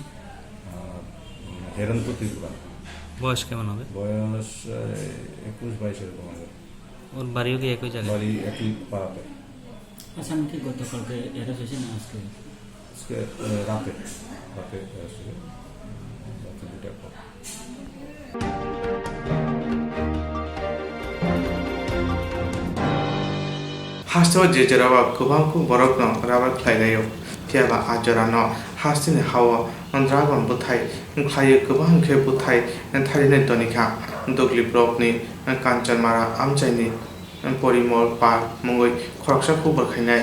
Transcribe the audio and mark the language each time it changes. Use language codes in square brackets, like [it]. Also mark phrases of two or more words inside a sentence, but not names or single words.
[bn] হেরন্তপুর ত্রিপুরা বয়স কেমন হবে বয়স 21-22 এরকম হবে ওর বাড়িও কি একই জায়গায় বাড়ি একই পাড়াতে আসামি কি গতকালকে অ্যারেস্ট হয়েছে না আজকে রাতে অ্যারেস্ট হয়েছে রাতে 2টার পর [trp] हास्टो जेजेरावा गोबांखौ बरकनो राबार खायलायो थियाबा आजरानो हास्टिनि हाव ड्रागन बुथाय खायो गोबां खे बुथाय थारिने दनिखा दुगलि ब्लकनि कान्चनमारा आमचाइनि परिमल पार मुंगै खरकसाखौ बरखायनाय